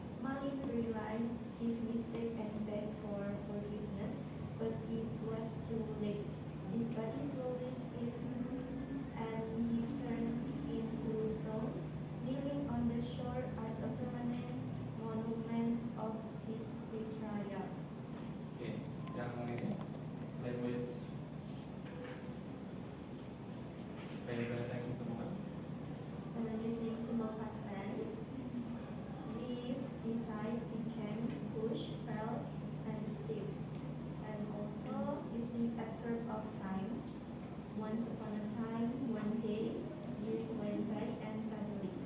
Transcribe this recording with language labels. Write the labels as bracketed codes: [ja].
[en] Malin realized his mistake and begged for forgiveness, but it was too late. His body slowly stiffened, and he turned into stone, kneeling on the shore as a permanent monument of his betrayal. [id] Okay, yang ini language bahasa yang ditemukan. [en] Using simple past tense, leave, decide, became, push, fell, and stiff. And also using adverb of time. Once upon a time, one day, years went by, and suddenly.